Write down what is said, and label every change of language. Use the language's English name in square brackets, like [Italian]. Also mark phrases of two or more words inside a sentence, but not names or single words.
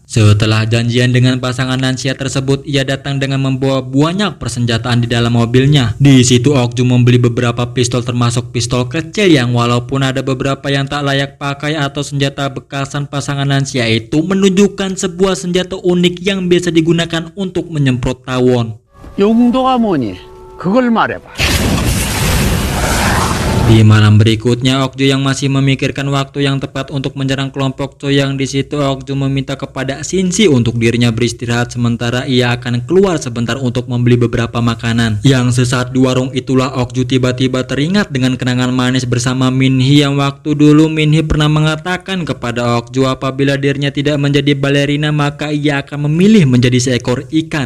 [Indonesian] Setelah janjian dengan pasangan lansia tersebut, ia datang dengan membawa banyak persenjataan di dalam mobilnya. Di situ Okju membeli beberapa pistol termasuk pistol kecil yang walaupun ada beberapa yang tak layak pakai atau senjata bekasan pasangan lansia itu menunjukkan sebuah senjata unik yang biasa digunakan untuk menyemprot tawon. [Korean] 용도가 뭐니? 그걸 말해봐. [Indonesian] Di malam berikutnya, Okju yang masih memikirkan waktu yang tepat untuk menyerang kelompok Choi, yang di situ Okju meminta kepada Shinji untuk dirinya beristirahat sementara ia akan keluar sebentar untuk membeli beberapa makanan. Yang sesaat di warung itulah Okju tiba-tiba teringat dengan kenangan manis bersama Minhee yang waktu dulu Minhee pernah mengatakan kepada Okju apabila dirinya tidak menjadi balerina maka ia akan memilih menjadi seekor ikan.